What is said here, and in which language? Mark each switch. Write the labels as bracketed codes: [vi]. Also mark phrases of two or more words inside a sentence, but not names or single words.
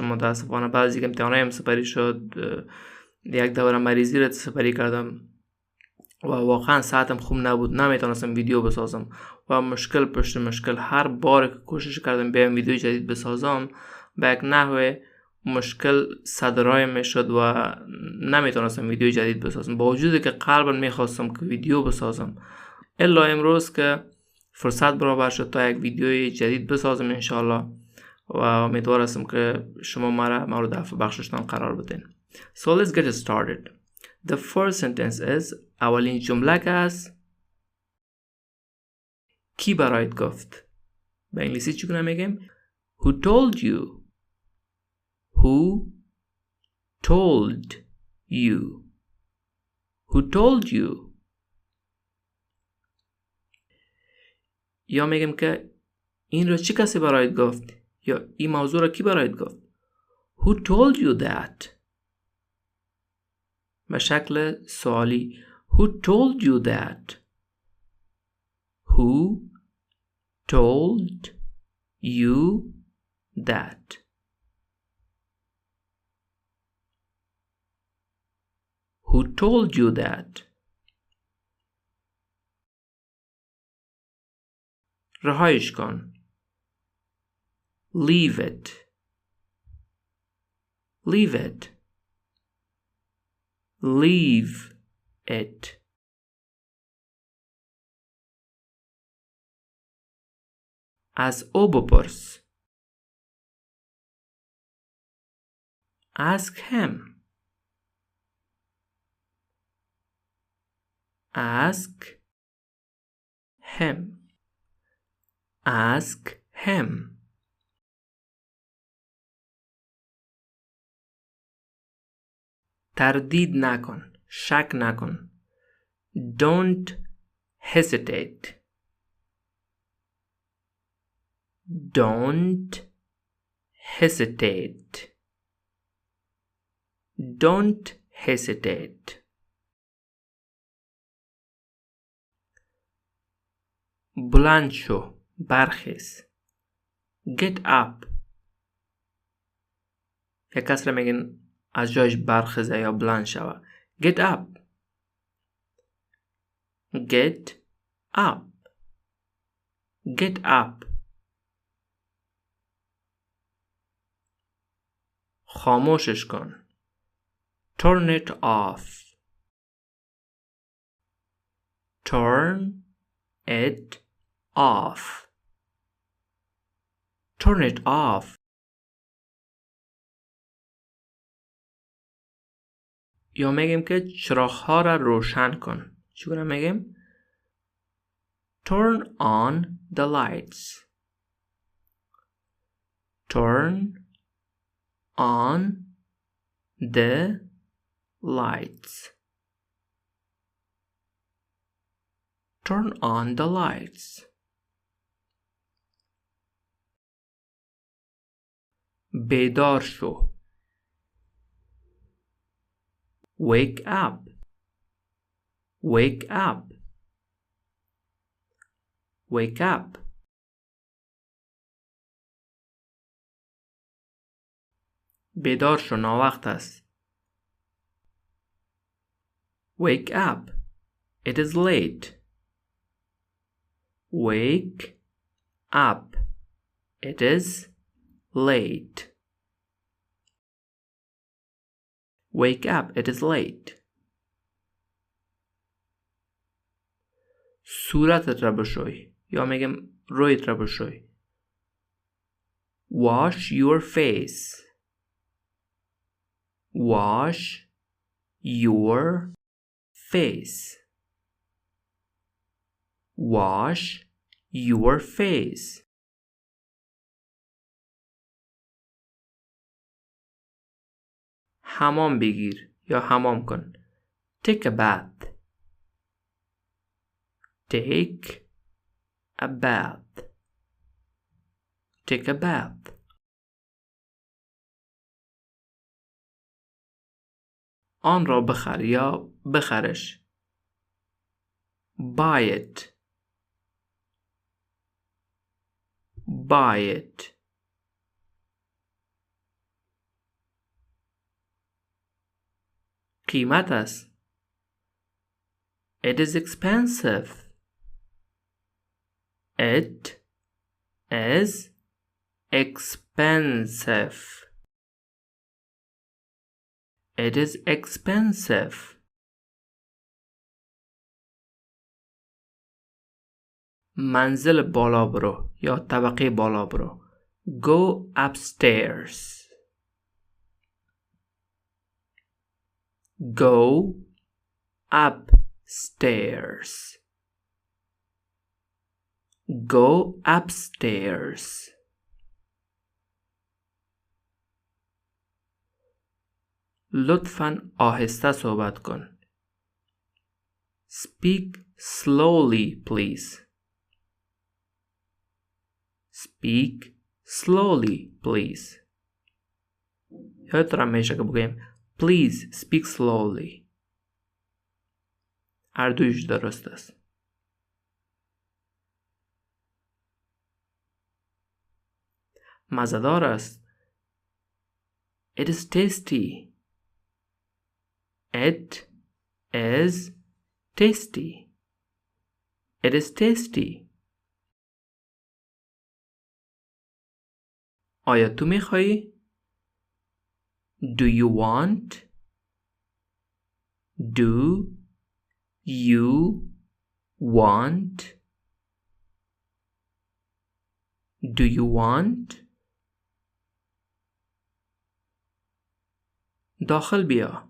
[fa] متاسفانه بعد از اینکه امتحانایم سپری شد، یک دوره مریضی رو سپری کردم و واقعا ساعتم خوب نبود، نمیتونستم ویدیو بسازم و مشکل پشت مشکل هر بار که کوشش کردم بیام ویدیو جدید بسازم به یک نحو مشکل صدرای میشد و نمیتونستم ویدیو جدید بسازم، با وجودی که قلبا میخواستم که ویدیو بسازم. الا امروز که فرصت برابر شد تا یک ویدیو جدید بسازم انشالله و امیدوار هستم که شما مرا مورد عفو بخششتان قرار بدین. [en] So let's get started. The first sentence is [fa] اولین جمله که است کی برایت گفت؟ به انگلیسی چگونه میگیم؟ [en] Who told you? Who told you? Who told you? [fa] یا میگیم که این رو چی کسی برایت گفت؟ یا این موضوع رو کی برایت گفت؟ [en] Who told you that? [fa] به شکل سوالی. [en] Who told you that? Who told you that? Who told you that? [fa] رهایش کن. [en] Leave it. Leave it. Leave it. [fa] از او بپرس. [en] Ask him. Ask him. Ask him. [fa] تردید نکن. شک نکن. [en] Don't hesitate. Don't hesitate. Don't hesitate. [fa] بلند شو. برخیز. [en] Get up. [fa] یک کس را میگن از جایش برخیزه یا بلند شوه. [en] Get up. Get up. Get up. [fa] خاموشش کن. [en] Turn it off. Turn it off. Turn it off. [fa] یا میگیم که چراغ‌ها را روشن کن. چگونه میگیم؟ [en] Turn on the lights. Turn on the lights. Turn on the lights. [fa] بیدار شو. [en] Wake up. Wake up. Wake up. [fa] بیدار شو، ناوقت است. [en] Wake up. It is late. Wake up. It is late. Wake up, it is late. [fa] صورتت را بشوی. یا میگم رویت را بشوی. [en] Wash your face. Wash your face. Wash your face. [fa] حمام بگیر یا حمام کن. [en] Take a bath. Take a bath. Take a bath. [fa] آن را بخر یا بخرش. [en] Buy it. Buy it. [fa] قیمت است. [en] It is expensive. It is expensive. It is expensive. [fa] منزل بالا برو یا طبقه بالا برو. [en] Go upstairs. Go upstairs. Go upstairs. [fa] لطفاً آهسته صحبت کن. [en] Speak slowly, please. Speak slowly, please. [fa] یادتون میشه که بگیم [en] Please speak slowly. [fa] هر دویش درست است. مزه‌دار است. [en] It is tasty. It is tasty. It is tasty. [fa] آیا تو میخوایی؟ [en] Do you want? Do you want? Do you want? [fa] داخل بیا.